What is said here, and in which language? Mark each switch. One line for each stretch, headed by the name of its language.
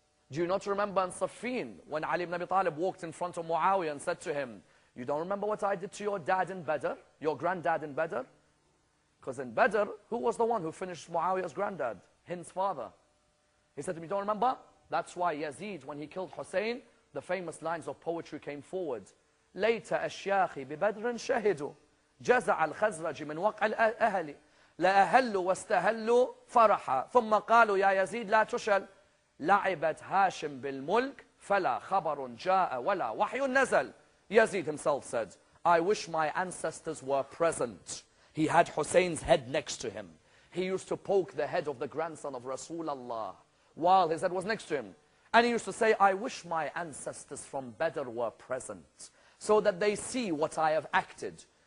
English: Do you not remember in Siffin when Ali ibn Abi Talib walked in front of Muawiyah and said to him, you don't remember what I did to your dad in Badr? Your granddad in Badr? Because in Badr, who was the one who finished Muawiyah's granddad? Hind's father. He said to me, don't remember? That's why Yazid, when he killed Hussein, the famous lines of poetry came forward. Later
Arabic: أشياخي ببدر شهدوا جزع الخزرج من وقع الأهل لأهلوا واستهلوا فرحا ثم قالوا يا يزيد لا تشل لعبت هاشم بالملك فلا خبر جاء ولا وحي نزل.
English: Yazid himself said, I wish my ancestors were present. He had Hussein's head next to him. He used to poke the head of the grandson of Rasulullah while his head was next to him. And he used to say, I wish my ancestors from Badr were present so that they see what I have acted.